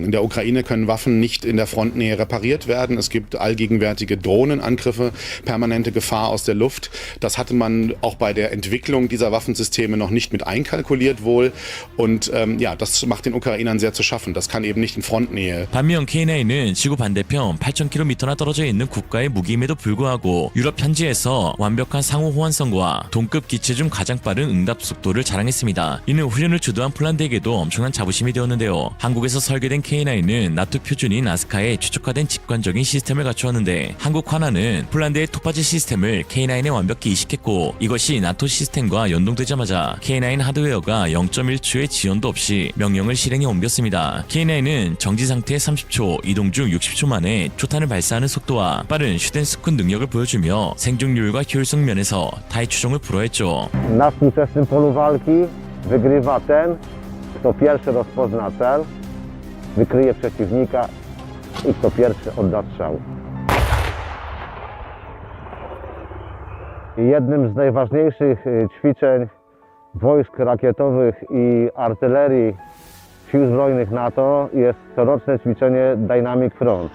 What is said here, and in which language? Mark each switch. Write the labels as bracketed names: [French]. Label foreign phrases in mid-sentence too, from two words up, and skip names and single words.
[German] In der Ukraine können Waffen nicht in der Frontnähe repariert werden. Es gibt allgegenwärtige Drohnenangriffe, permanente Gefahr aus der Luft. Das hatte man auch bei der Entwicklung dieser Waffensysteme noch nicht mit einkalkuliert wohl. Und das macht den Ukrainern sehr zu schaffen. Das kann eben nicht in Frontnähe. [Korean] 반면 K9은 지구 반대편 8,000km나 떨어져 있는 국가의 무기임에도 불구하고 유럽 현지에서 완벽한 상호 호환성과 동급 기체 중 가장 빠른 응답 속도를 자랑했습니다. 이는 훈련을 주도한 폴란드에게도 엄청난 자부심이 되었는데요. 한국에서 설계된 K9은 나토 표준인 아스카에 최적화된 직관적인 시스템을 갖추었는데 한국 관하는 폴란드의 토파즈 시스템을 K9에 완벽히 이식했고 이것이 나토 시스템과 연동되자마자 K9 하드웨어가 0.1초의 지연도 없이 명령을 실행에 옮겼습니다. K9은 정지 상태에 30초, 이동 중 60초 만에 초탄을 발사하는 속도와 빠른 슈텐스쿤 능력을 보여주며 생존율과 효율성 면에서 타의 추종을 불허했죠. [Polish] Na współczesnym polu walki wygrywa ten, kto pierwszy rozpozna cel, wykryje przeciwnika i kto pierwszy odda strzał. Jednym z najważniejszych ćwiczeń wojsk rakietowych i artylerii Sił Zbrojnych NATO jest coroczne ćwiczenie Dynamic Front.